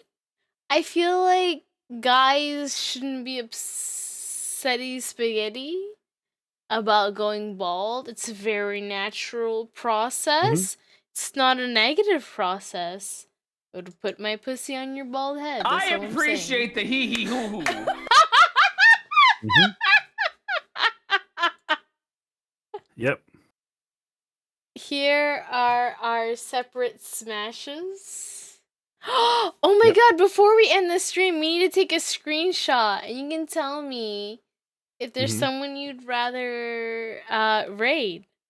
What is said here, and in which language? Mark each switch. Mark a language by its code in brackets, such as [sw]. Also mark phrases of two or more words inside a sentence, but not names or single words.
[en] I feel like guys shouldn't be upsetty spaghetti about going bald. It's a very natural process. It's not a negative process. I would put my pussy on your bald head. That's I appreciate the hee hee hoo hoo. Yep. Here are our separate smashes. Oh my god, before we end the stream, we need to take a screenshot and you can tell me if there's someone you'd rather raid.